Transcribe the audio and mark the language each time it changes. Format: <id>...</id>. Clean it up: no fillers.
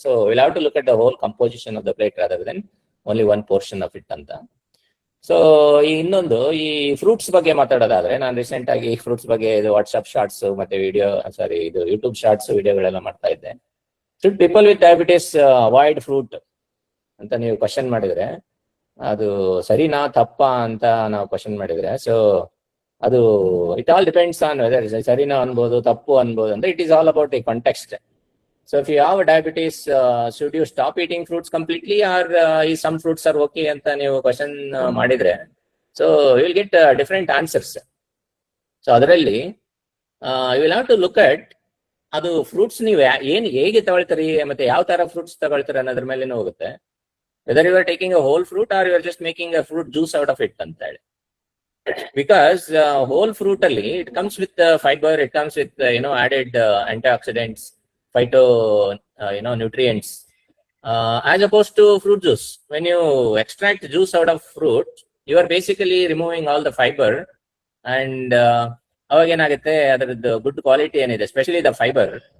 <en>So we'll have to look at the whole composition of the plate rather than only one portion of it anta.</en> <kn>So ಇನ್ನೊಂದು ಈ fruits ಬಗ್ಗೆ ಮಾತಾಡೋದಾದ್ರೆ, ನಾನು recent ಆಗಿ fruits ಬಗ್ಗೆ ಇದು WhatsApp shorts ಮತ್ತೆ ಇದು ಯೂಟ್ಯೂಬ್ ಶಾರ್ಟ್ಸ್ ವಿಡಿಯೋಗಳೆಲ್ಲ ಮಾಡ್ತಾ ಇದ್ದೆ.</kn> <en>should people with diabetes avoid fruit</en> <kn>ಅಂತ ನೀವು ಕ್ವಶನ್ ಮಾಡಿದ್ರೆ, ಅದು ಸರಿನಾ ತಪ್ಪಾ ಅಂತ ನಾವು ಕ್ವಶನ್ ಮಾಡಿದ್ರೆ, ಸೊ ಅದು</kn> <en>it all depends on whether</en> <kn>ಸರಿನಾ ಅನ್ಬೋದು, ತಪ್ಪು ಅನ್ಬೋದು.</kn> <en>ಅಂದ್ರೆ it is all about the context. So if you have diabetes, should you stop eating fruits completely, or some fruits are okay</en> <kn>ಅಂತ ನೀವು ಕ್ವಶನ್ ಮಾಡಿದ್ರೆ,</kn> <en>so you will get different answers.</en> <kn>So ಅದರಲ್ಲಿ</kn> <en>you will have to look at</en> <kn>ಅದು fruits ನೀವು ಹೇಗೆ ತಗೊಳ್ತೀರಿ ಮತ್ತೆ ಯಾವ ತರ ಫ್ರೂಟ್ಸ್ ತಗೊಳ್ತೀರಿ ಅನ್ನೋದ್ರ ಮೇಲೆ ಹೋಗುತ್ತೆ.</kn> <en>whether you are taking a whole fruit or you are just making a fruit juice out of it</en> <kn>ಅಂತ ಹೇಳಿ.</kn> <en>Because whole fruit ಅಲ್ಲಿ it comes with fibre, it comes with added antioxidants, phyto nutrients, as opposed to fruit juice. When you extract juice out of fruit, you are basically removing all the fiber, and</en> <kn>ಅವಾಗ ಏನಾಗುತ್ತೆ ಅದರದ್ದು good quality ಏನಿದೆ,</kn> <en>Especially the fibre.</en>